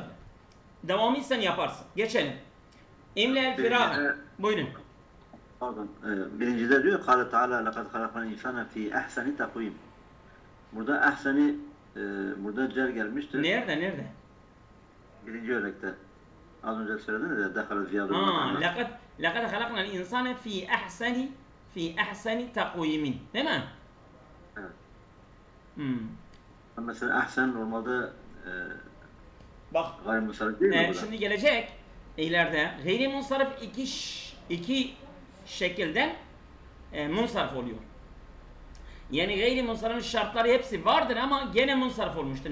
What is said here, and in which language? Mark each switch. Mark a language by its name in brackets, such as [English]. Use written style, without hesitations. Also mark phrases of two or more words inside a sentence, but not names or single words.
[Turkish] Devamı sen yaparsın. Geçelim. [Arabic] املأ الفراغ. [Turkish] Buyurun. Pardon. Birincide diyor [Arabic] قال تعالى لقد خلقنا الإنسان في أحسن تقويم. [Turkish] Burada ehseni burada cer gelmiştir. Nerede? Birinci örnekte. Az önce söylediniz ya, [Arabic] دخل زياد. لقد خلقنا الإنسان في أحسن تقويم. [Turkish] Değil mi? Evet. Hmm. Mesela ahsen normalde Bak. gayrimusarrif değil mi burada? Şimdi gelecek ileride gayrimusarrif iki şekilden munsarif oluyor. Yani gayrimusarrifin şartları hepsi vardır ama gene munsarif olmuştur.